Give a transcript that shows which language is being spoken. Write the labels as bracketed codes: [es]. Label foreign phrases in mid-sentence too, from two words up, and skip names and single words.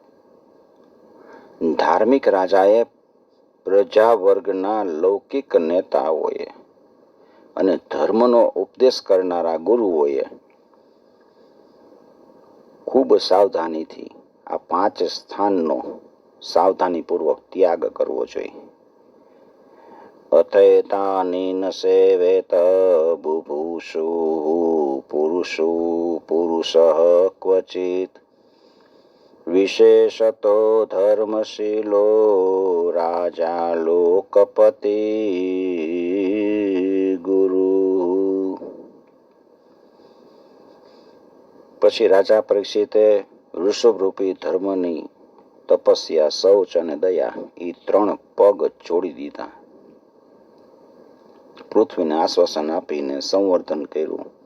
[gu] ધાર્મિક રાજાએ, પ્રજા વર્ગના લૌકિક નેતાઓએ અને ધર્મનો ઉપદેશ કરનારા ગુરુઓએ ખૂબ સાવધાનીથી આ 5 સ્થાનનો સાવધાનીપૂર્વક ત્યાગ કરવો જોઈએ. [sa] अथैतानि न सेवेत बुभुषु पुरुषु पुरुषः क्वचित् विशेषतो धर्मशीलो राजा लोकपति गुरु। [gu] પછી રાજા પરીક્ષિતે ઋષભરૂપી ધર્મની તપસ્યા, શૌચ અને દયા એ 3 પગ જોડી દીધા. પૃથ્વીને આશ્વાસન આપીને સંવર્ધન કર્યું.